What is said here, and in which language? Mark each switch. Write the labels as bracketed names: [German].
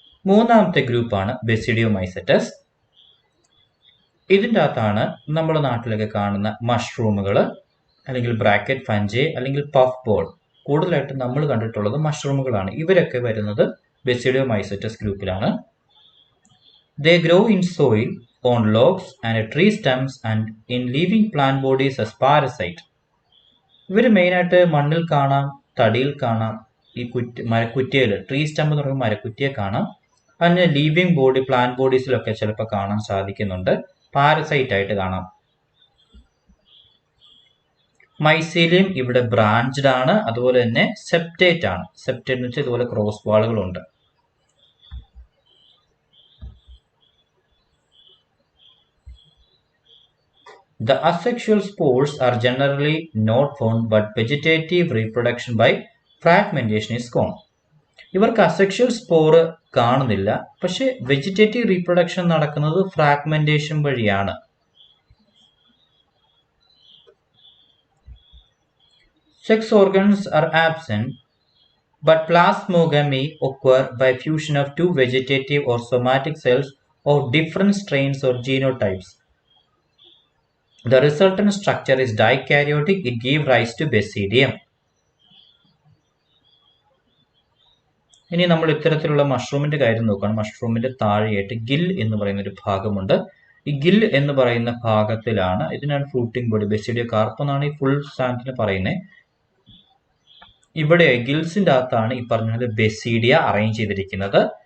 [Malayalam] മൂന്നാമത്തെ ഗ്രൂപ്പാണ് ബെസിഡിയോമൈസെറ്റസ്. ഇതിൻ്റെ അകത്താണ് നമ്മുടെ നാട്ടിലൊക്കെ കാണുന്ന മഷ്റൂമുകൾ, അല്ലെങ്കിൽ ബ്രാക്കറ്റ് ഫഞ്ചേ, അല്ലെങ്കിൽ പഫ് ബോൾ. കൂടുതലായിട്ട് നമ്മൾ കണ്ടിട്ടുള്ളത് മഷ്റൂമുകളാണ്. ഇവരൊക്കെ വരുന്നത് ബെസിഡിയോമൈസെറ്റസ് ഗ്രൂപ്പിലാണ്. [English] They grow in soil, on logs and tree stems and in living plant bodies as parasite. [Malayalam] ഇവർ മെയിനായിട്ട് മണ്ണിൽ കാണാം, തടിയിൽ കാണാം, ഈ മരക്കുറ്റിയിൽ, ട്രീ സ്റ്റെമ്പ് എന്ന് പറയുമ്പോൾ മരക്കുറ്റിയെ കാണാം. അതിന് ലീവിങ് ബോഡി, പ്ലാന്റ് ബോഡീസിലൊക്കെ ചിലപ്പോൾ കാണാൻ സാധിക്കുന്നുണ്ട്. പാരസൈറ്റ് ആയിട്ട് കാണാം. മൈസീലിയം ഇവിടെ ബ്രാഞ്ച്ഡ് ആണ്. അതുപോലെ തന്നെ സെപ്റ്റേറ്റ് ആണ്. സെപ്റ്റേറ്റ് എന്ന് വെച്ചാൽ ഇതുപോലെ cross വാളുകളുണ്ട്. [English] The asexual spores are generally not found, but vegetative reproduction by fragmentation is common. [Malayalam] ഇവർക്ക് അസെക്ഷൽ സ്പോർ കാണുന്നില്ല, പക്ഷെ വെജിറ്റേറ്റീവ് റീപ്രൊഡക്ഷൻ നടക്കുന്നത് ഫ്രാഗ്മെന്റേഷൻ വഴിയാണ്. [English] Sex organs are absent, but plasmogamy occur by fusion of 2 vegetative or somatic cells of different strains or genotypes. The resultant structure is dikaryotic. It gives rise to basidium. [Malayalam] ഇനി നമ്മൾ ഇത്തരത്തിലുള്ള മഷ്റൂമിന്റെ കാര്യം നോക്കുകയാണ്. മഷ്റൂമിന്റെ താഴെയായിട്ട് ഗിൽ എന്ന് പറയുന്ന ഒരു ഭാഗമുണ്ട്. ഈ ഗിൽ എന്ന് പറയുന്ന ഭാഗത്തിലാണ്, ഇതിനാണ് ഫ്രൂട്ടിംഗ് ബോഡി, ബെസിഡിയോ കാർപ്പ് എന്നാണ് ഈ ഫുൾ സാധനത്തിന് പറയുന്നത്. ഇവിടെ ഗിൽസിന്റെ അകത്താണ് ഈ പറഞ്ഞ ബെസീഡിയ അറേഞ്ച് ചെയ്തിരിക്കുന്നത്.